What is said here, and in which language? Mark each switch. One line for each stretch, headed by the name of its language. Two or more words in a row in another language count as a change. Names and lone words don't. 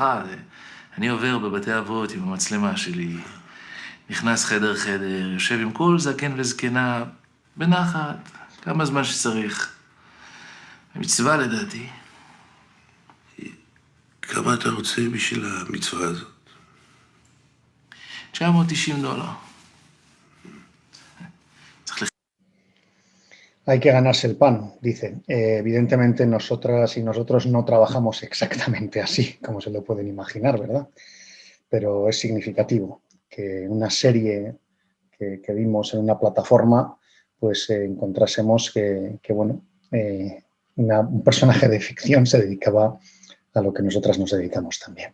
Hebrew: אני עובר בבתי אבות עם המצלמה שלי. נכנס חדר, יושב עם כל זקן וזקנה, בנחת, כמה זמן שצריך. מצווה לדעתי. כמה אתה רוצה בשביל המצווה הזאת? $990.
Spanish: Hay que ganarse el pan, dice. Evidentemente nosotras y nosotros no trabajamos exactamente así, como se lo pueden imaginar, ¿verdad? Pero es significativo que una serie que vimos en una plataforma, pues encontrásemos que bueno, un personaje de ficción se dedicaba a lo que nosotras nos dedicamos también.